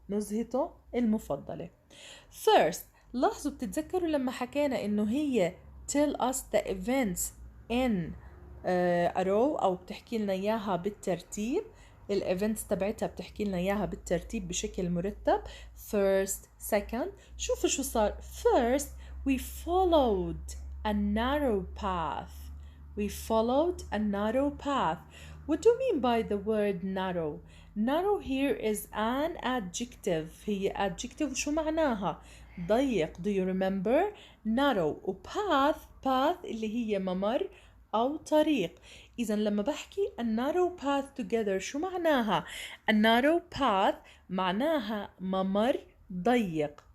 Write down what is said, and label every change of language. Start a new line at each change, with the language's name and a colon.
Arabic: نزهته المفضلة. First, لاحظوا بتتذكروا لما حكينا إنه هي
English: tell us the events in a row
Arabic: أو بتحكي لنا إياها بالترتيب. الإيفنتس تبعتها بتحكي لنا إياها بالترتيب بشكل مرتب. First, second. شوفوا شو صار.
English: First, we followed a narrow path. We followed a narrow path. What do you mean by the word narrow? Narrow here is an adjective.
Arabic: هي adjective شو معناها؟ ضيق.
English: Do you remember? Narrow.
Arabic: و path اللي هي ممر أو طريق. إذا لما بحكي a narrow path together شو معناها؟ a narrow path معناها ممر ضيق.